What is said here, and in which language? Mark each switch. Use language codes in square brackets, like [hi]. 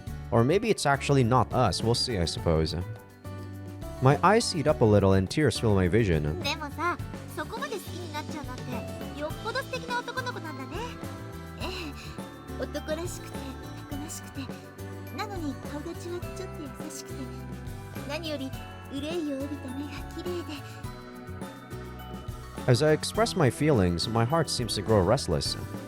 [en] Or maybe it's actually not us, we'll see, I suppose. My eyes heat up a little and tears fill my vision. [ja] でもさ、そこまで好きになっちゃうなんてよっぽど素敵な男の子なんだね。ええ、男らしくてたくましくて、なのに顔立ちはちょっと優しくて、何より憂いを帯びた目が綺麗で。 [en] As I express my feelings, my heart seems to grow restless.